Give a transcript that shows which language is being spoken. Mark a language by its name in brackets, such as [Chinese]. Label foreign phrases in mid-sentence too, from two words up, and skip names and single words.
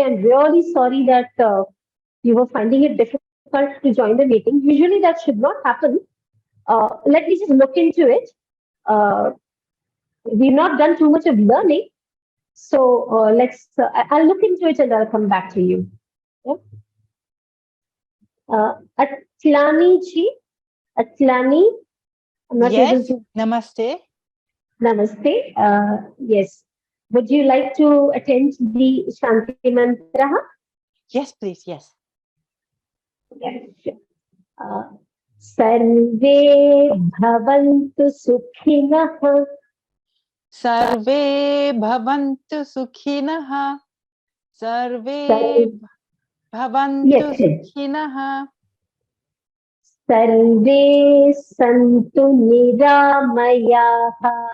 [English] I'm really sorry that you were finding it difficult to join the meeting. Usually that should not happen. Let me just look into it. We've not done too much of learning. So I'll look into it and I'll come back to you. Yeah? Atlani ji, Atlani. I'm not able Yes, to. namaste. Namaste. Yes. Would you like to attend the Shanti Mantra? Yes, please, yes. Yes. [Sanskrit] सर्वे भवन्तु सुखिनः. सर्वे भवन्तु सुखिनः. सर्वे भवन्तु सुखिनः. सर्वे सन्तु निरामयाः.